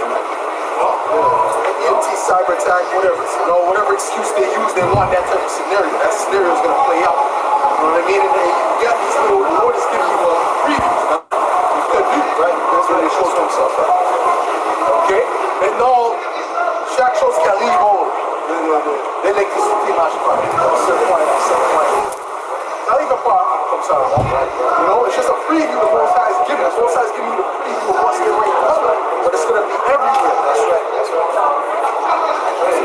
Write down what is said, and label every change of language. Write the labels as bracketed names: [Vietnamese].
[English] EMT, cyber attack, whatever excuse they use, they want that type of scenario. That scenario is going to play out. You know what I mean? And you got these little, the Lord is giving you a preview. You could do, right? That's when they show themselves, right? Okay? [French] Maintenant, chaque chose qui arrive, l'électricité ne marche pas. Ça n'arrive pas comme ça, right? [English] You know, it's just a preview the Most High is giving. The Most High is giving you the preview of what's getting ready to come. But it's going to be everywhere. That's right.